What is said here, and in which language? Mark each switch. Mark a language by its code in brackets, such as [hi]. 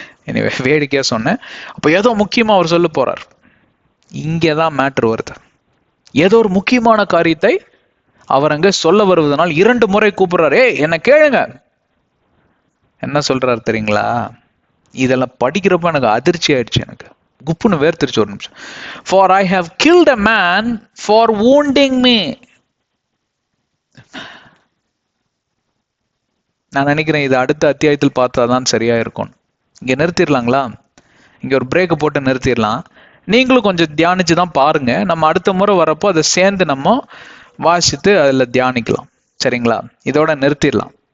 [ta] எனவே வேடிக்கையா சொன்னேன். அப்போ ஏதோ முக்கியமா அவர் சொல்ல போறார். இங்கேதான் மேட்ரு வருது. ஏதோ ஒரு முக்கியமான காரியத்தை அவர் அங்க சொல்ல வருவதனால் 2 முறை கூப்பிடுறாரு. என்ன கேளுங்க. என்ன சொல்றாரு தெரியுங்களா? இதெல்லாம் படிக்கிறப்ப எனக்கு அதிர்ச்சி ஆயிடுச்சு. எனக்கு குப்புன்னு வேர்த்திருச்சு ஒரு நிமிஷம். [en] For I have killed a man for wounding me. [ta] நான் நினைக்கிறேன் இது அடுத்த அத்தியாயத்தில் பார்த்தாதான் சரியா இருக்கும். இங்க நிறுத்திடலாங்களா? இங்க ஒரு பிரேக் போட்டு நிறுத்திடலாம். நீங்களும் கொஞ்சம் தியானிச்சு தான் பாருங்க. நம்ம அடுத்த முறை வரப்போ அதை சேர்ந்து நம்ம வாசித்து அதில் தியானிக்கலாம், சரிங்களா? இதோட நிறுத்திடலாம்.